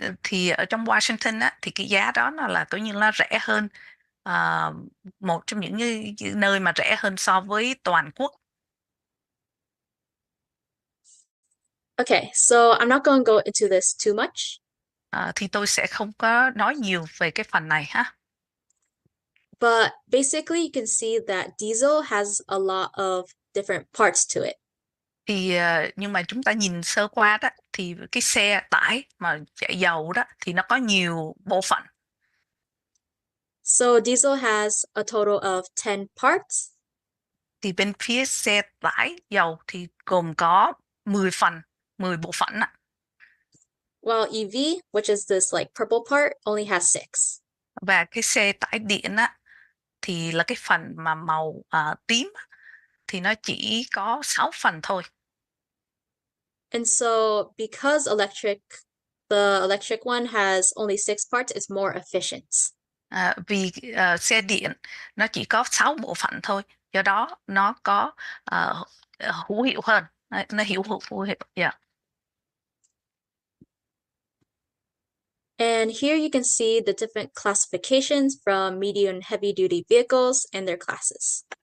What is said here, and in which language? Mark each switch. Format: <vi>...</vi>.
<vi>Vì ở trong Washington á, thì cái giá đó nó là coi như là rẻ hơn, một trong những cái nơi mà rẻ hơn so với toàn quốc.</vi> <en>Okay, so I'm not going to go into this too much.</en> <vi>Thì tôi sẽ không có nói nhiều về cái phần này ha.</vi> <en>But basically, you can see that diesel has a lot of different parts to it.</en> <vi>Thì nhưng mà chúng ta nhìn sơ qua đó, thì cái xe tải mà chạy dầu đó thì nó có nhiều bộ phận.</vi> <en>So diesel has a total of 10 parts.</en> <vi>Thì bên phía xe tải dầu thì gồm có 10 phần, 10 bộ phận ạ.</vi> <en>While EV, which is this like purple part, only has 6.</en> <vi>Và cái xe tải điện á, thì là cái phần mà màu tím thì nó chỉ có 6 phần thôi.</vi> <en>And so because the electric one has only 6 parts, it's more efficient.</en> <vi>Vì xe điện nó chỉ có 6 bộ phận thôi, do đó nó có hữu hiệu hơn, nó hữu hiệu.</vi> <en>Yeah. And here you can see the different classifications from medium and heavy duty vehicles and their classes.</en>